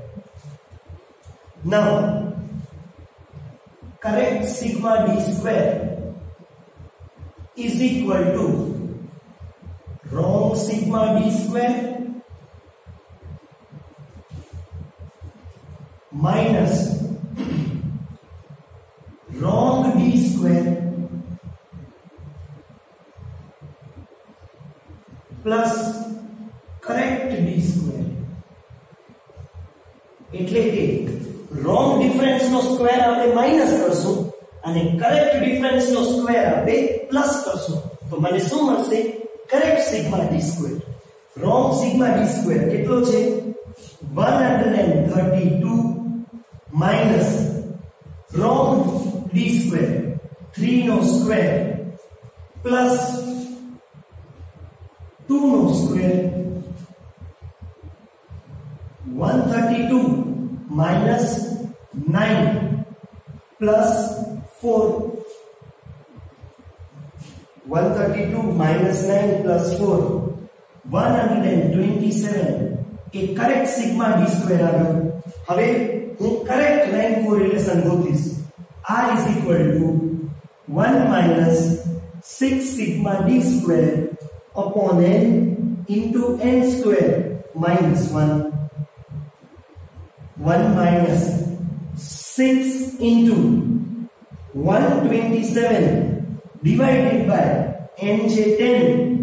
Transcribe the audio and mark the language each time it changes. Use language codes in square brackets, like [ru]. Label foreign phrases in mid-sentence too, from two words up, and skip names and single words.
[en] Now correct sigma D square is equal to wrong sigma D square minus wrong D square plus correct D square. [gu] એટલે કે [en] wrong difference [gu] નો સ્ક્વેર આપણે માઈનસ કરશું અને [en] correct difference [gu] નો સ્ક્વેર આપણે પ્લસ કરશું, તો મને શું મળશે? [en] correct sigma D square. wrong sigma D square [gu] કેટલો છે? [en] 132 minus wrong D square 3 નો સ્ક્વેર plus 2 નો સ્ક્વેર. 132 minus 9 plus 4. 132 minus 9 plus 4, 127 એ correct sigma D square આવ્યો. [gu] હવે હું [en] correct rank correlation [gu] ગોતીશ. [en] R is equal to 1 minus 6 sigma d square upon n into n square minus 1. 1 minus 6 into 127 divided by n je 10.